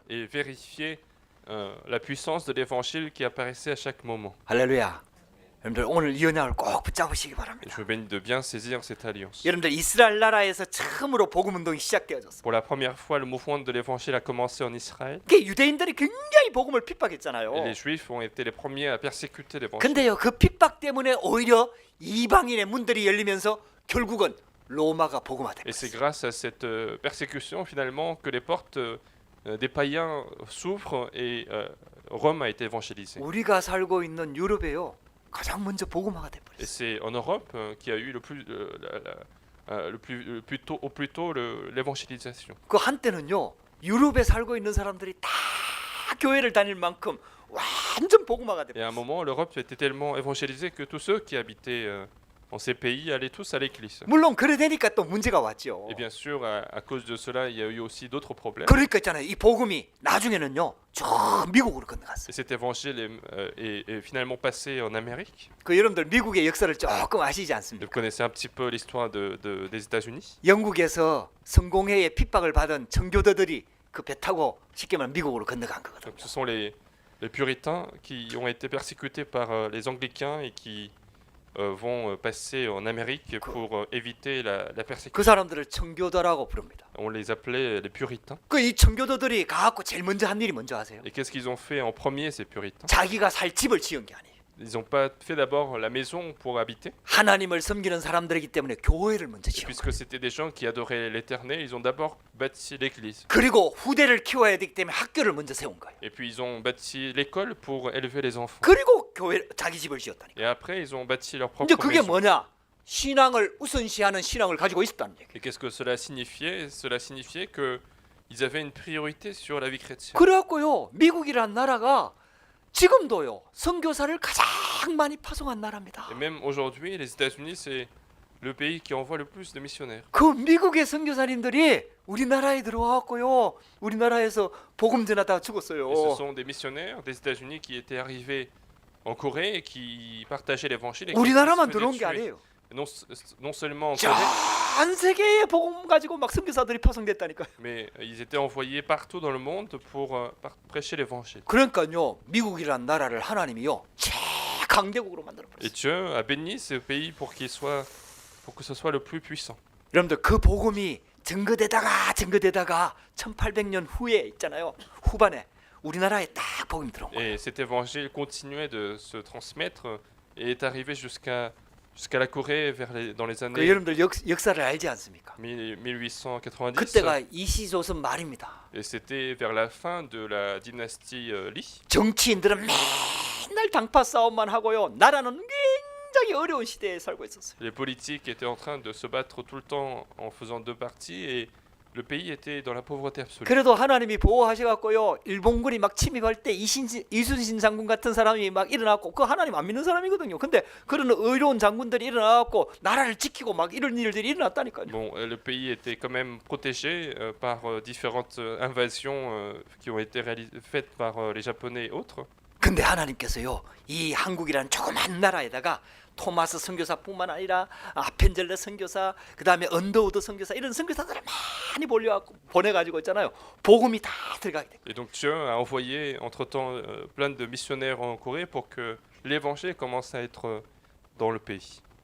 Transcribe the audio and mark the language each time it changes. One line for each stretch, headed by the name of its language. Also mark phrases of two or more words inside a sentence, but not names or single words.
French: et vérifiez la puissance de l'Évangile qui apparaissait à chaque moment.
Korean: 할렐루야. 여러분들 오늘 이 언약을 꼭 붙잡으시기
French: Et
Korean: 바랍니다.
French: je vous bénis de bien saisir cette alliance.
Korean: 여러분들 이스라엘 나라에서 처음으로 복음 운동이 시작되어졌어요.
French: Pour la première fois, le mouvement de l'Évangile a commencé en Israël.
Korean: 그 유대인들이 굉장히 복음을 핍박했잖아요.
French: Et les Juifs ont été les premiers à persécuter l'Évangile.
Korean: 근데요 그 핍박 때문에 오히려 이방인의 문들이 열리면서 결국은 로마가 복음화된
French: Et c'est
Korean: 거예요.
French: grâce à cette persécution finalement que les portes des païens s'ouvrent et Rome a été évangélisée.
Korean: 우리가 살고 있는 유럽에요 가장 먼저 복음화가
French: Et
Korean: 돼버렸어요.
French: c'est en Europe qu'il y a eu le plus tôt, au plus tôt l'évangélisation.
Korean: 그 한때는요 유럽에 살고 있는 사람들이 다 교회를 다닐 만큼 완전 복음화가
French: Et à un
Korean: 돼버렸어요.
French: moment, l'Europe était tellement évangélisée que tous ceux qui habitaient en ces pays allaient tous à l'église.
Korean: 물론 그래 되니까 또 문제가 왔죠.
French: Et bien sûr, à cause de cela, il y a eu aussi d'autres problèmes.
Korean: 그러니까 있잖아요 이 복음이 나중에는요 저 미국으로 건너갔어요.
French: Et cet évangile est finalement passé en Amérique.
Korean: 그 여러분들 미국의 역사를 조금 아시지
French: Vous
Korean: 않습니까?
French: connaissez un petit peu l'histoire des États-Unis.
Korean: 영국에서 성공회에 핍박을 받은 청교도들이 그 배 타고 쉽게 말하면 미국으로 건너간 거거든요.
French: Donc, ce sont les puritains qui ont été persécutés par les anglicains et qui vont passer en Amérique pour éviter la
Korean: 그
French: persécution.
Korean: 사람들을 청교도라고 부릅니다.
French: On les appelait les puritains.
Korean: 그 이 청교도들이 가갖고 제일 먼저 한 일이 뭔지 아세요?
French: Et qu'est-ce qu'ils ont fait en premier, ces puritains?
Korean: 자기가 살 집을 지은 게 아니에요.
French: Ils n'ont pas fait d'abord la maison pour habiter,
Korean: 하나님을 섬기는 사람들이기 때문에 교회를 먼저 지은 거예요.
French: puisque c'était des gens qui adoraient l'Éternel, ils ont d'abord bâti l'église.
Korean: 그리고 후대를 키워야 되기 때문에 학교를 먼저 세운 거예요.
French: Et puis ils ont bâti l'école pour élever les enfants.
Korean: 그리고 교회 자기 집을 지었다니까.
French: Et après, ils ont bâti leur
Korean: 이제
French: propre
Korean: 그게
French: maison.
Korean: 뭐냐? 신앙을 우선시하는 신앙을 가지고 있었다는 얘기예요.
French: Et qu'est-ce que cela signifiait? Cela signifiait qu'ils avaient une priorité sur la vie chrétienne.
Korean: 그래갖고요 미국이란 나라가 지금도요 선교사를 가장 많이 파송한 나라입니다.
French: Et même aujourd'hui, les États-Unis, c'est le pays qui envoie le plus de missionnaires.
Korean: 그 미국의 선교사님들이 우리나라에 들어와갖고요 우리나라에서 복음 전하다가 죽었어요.
French: Et ce sont des missionnaires des États-Unis qui étaient arrivés en Corée et qui partageaient l'évangile. Et qui
Korean: 우리나라만
French: se faisaient
Korean: 들어온 게
French: tuer.
Korean: 아니에요.
French: Non seulement en Corée,
Korean: 전 세계에 복음 가지고 막 선교사들이 파송됐다니까요.
French: mais ils étaient envoyés partout dans le monde pour prêcher l'évangile.
Korean: 그러니까요 미국이란 나라를 하나님이요 최강대국으로 만들어버렸어요.
French: Et Dieu a béni ce pays pour que ce soit le plus puissant.
Korean: 여러분들 그 복음이 증거되다가 1800년 후에 있잖아요 후반에 우리나라에 딱 복음이 들어온 거예요.
French: Et cet évangile continuait de se transmettre et est arrivé jusqu'à la Corée dans les
Korean: 그
French: années
Korean: 여러분들 역사를 알지 않습니까?
French: 1890.
Korean: 그때가 이시조선 말입니다.
French: Et c'était vers la fin de la dynastie Li.
Korean: 정치인들은 맨날 당파 싸움만 하고요 나라는 굉장히 어려운 시대에 살고 있었어요.
French: Les politiques étaient en train de se battre tout le temps en faisant deux parties et le pays était dans la pauvreté absolue.
Korean: 그래도 하나님이 보호하셔갖고요 일본군이 막 침입할 때 이순신 장군 같은 사람이 막 일어났고 그 하나님 안 믿는 사람이거든요. 근데 그런 의로운 장군들이 일어나갖고 나라를 지키고 막 이런 일들이 일어났다니까요.
French: Bon, le pays était quand même protégé par différentes invasions qui ont été faites par les Japonais et autres.
Korean: 근데 하나님께서요 이 한국이라는 조그만 나라에다가 토마스 선교사뿐만 아니라 아펜젤레 선교사, 그 다음에 언더우드 선교사 이런 선교사들을 많이 보내가지고 있잖아요. 복음이 다 들어가게 돼요.
French: Et donc Dieu a envoyé entre-temps plein de missionnaires en Corée pour que l'évangile commence à être dans le pays.